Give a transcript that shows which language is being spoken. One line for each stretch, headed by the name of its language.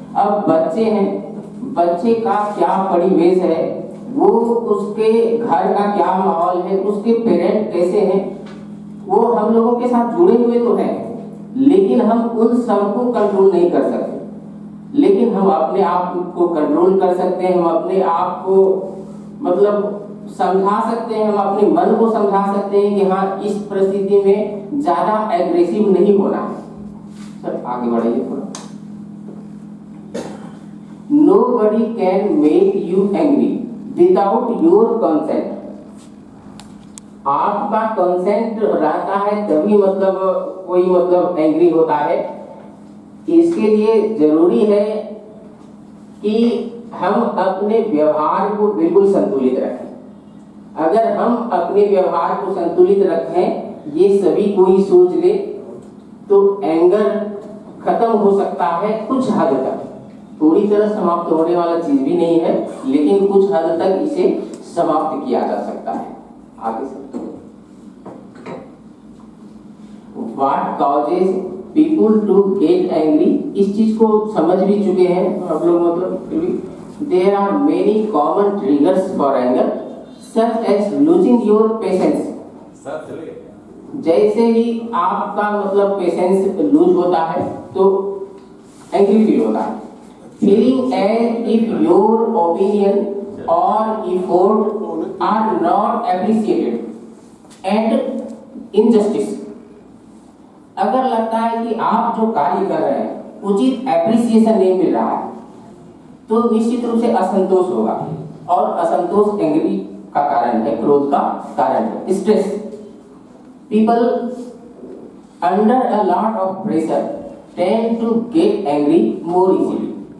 Hindi: अब बच्चे हैं, बच्चे का क्या परिवेश है, वो उसके घर का क्या माहौल है, उसके पेरेंट कैसे हैं, वो हम लोगों के साथ जुड़े हुए तो हैं, लेकिन हम उन सबको कंट्रोल नहीं कर सकते। लेकिन हम अपने आप को कंट्रोल कर सकते हैं, हम अपने आप को मतलब समझा सकते हैं, हम अपने मन को समझा सकते हैं कि हाँ इस परिस्थिति में ज्यादा एग्रेसिव नहीं होना है। सर आगे बढ़ाइए थोड़ा।
English: Nobody can make you angry without your consent.
Hindi: आपका कंसेंट रहता है तभी मतलब कोई मतलब एंग्री होता है। इसके लिए जरूरी है कि हम अपने व्यवहार को बिल्कुल संतुलित रखें। अगर हम अपने व्यवहार को संतुलित रखें, ये सभी कोई सोच ले, तो एंगर खत्म हो सकता है कुछ हद तक। पूरी तरह समाप्त होने वाला चीज भी नहीं है, लेकिन कुछ हद तक इसे समाप्त किया जा सकता है। आगे से
English: What causes people to get angry?
Hindi: इस चीज को समझ भी चुके हैं आप लोग, मतलब फिर भी
English: there are many common triggers for anger such as losing your patience.
Hindi: Sir चलिए। जैसे ही आपका मतलब पेशेंस लूज होता है तो एंग्री फील होता है।
English: Feeling as if your opinion or effort are not appreciated and injustice.
Hindi: अगर लगता है कि आप जो कार्य कर रहे हैं उचित एप्रिसिएशन नहीं मिल रहा है, तो निश्चित रूप से असंतोष होगा, और असंतोष एंग्री का कारण है, क्रोध का कारण है।
English: Stress, people under a lot of pressure tend to get angry more easily.